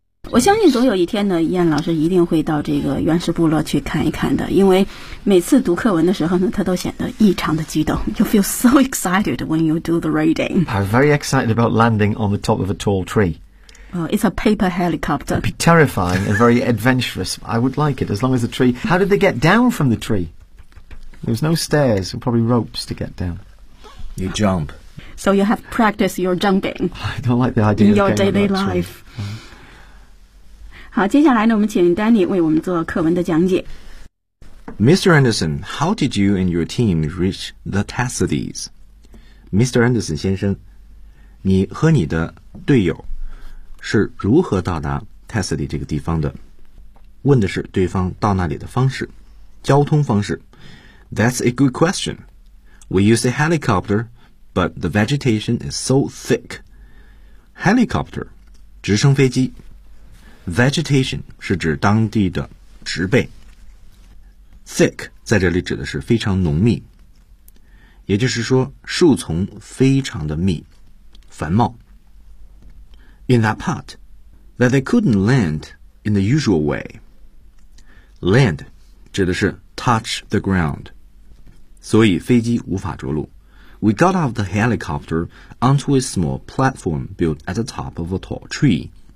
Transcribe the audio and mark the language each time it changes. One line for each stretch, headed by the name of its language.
Chinese: 我相信总有一天呢，燕老师一定会到这个原始部落去看一看的，因为每次读课文的时候呢，他都显得异常的激动。
English: You feel so excited when you do the reading. I'm very excited about landing on the top of a tall tree. It's a paper helicopter. It'd be terrifying and very adventurous. I would like it, as long as the tree... How did they get down from the tree? There's no stairs, probably ropes to get down. You jump. So you have practiced your jumping. I don't like the idea of getting tree. In your daily life.
Chinese: 好，接下来呢，我们请 Danny 为我们做课文的讲解。
English: Mr. Anderson, how did you and your team reach the Tassadis?
Chinese: Mr. Anderson 先生，你和你的队友是如何到达 Tassadi 这个地方的？问的是对方到那里的方式，交通方式。
English: That's a good question. We use a helicopter, but the vegetation is so thick.
Chinese: Helicopter, 直升飞机。Vegetation 是指当地的植被。 Thick 在这里指的是非常浓密，也就是说树丛非常的密，繁茂。
English: In that part, that they couldn't land in the usual way.
Chinese: Land 指的是
English: touch the ground.
Chinese: 所以飞机无法着陆。
English: We got off the helicopter onto a small platform built at the top of a tall tree.